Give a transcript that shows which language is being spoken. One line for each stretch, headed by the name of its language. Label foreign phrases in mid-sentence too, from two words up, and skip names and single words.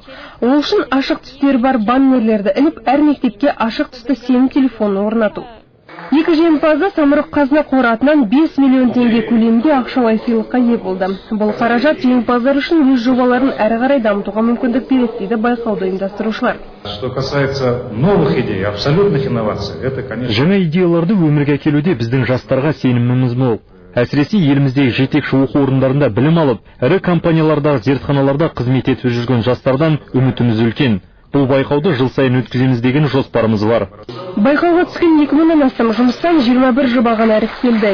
Kazakh: Ол үшін ашық түстері бар баннерлерді іліп, әр мектепке ашық түсті сенім телефонын орнату. Екі жеңімпазы Самұрық-Қазына қоры атынан 5 миллион теңге көлемінде ақшалай сыйлыққа ие болды. Бұл қаражат жеңімпаздар үшін өз жобаларын әрі қарай дамытуға мүмкіндік береді дейді байқауды ұйымдастырушылар.
Russian: Что касается новых идей, абсолютных инноваций, это, конечно...
Kazakh: Жаңа идеяларды өмірге әкелуде біздің жастарға сеніміміз мол. Әсіресе еліміздегі жетекші оқу орындарында білім алып, ірі компаниялардағы зертханаларда қызмет етіп жүрген жастардан үмітіміз үлкен. Бұл байқауды жыл сайын өткіземіз деген жоспарымыз бар. Байқауға түскен 2000-нан астам жұмыстан 21 жоба ғана іріктелді.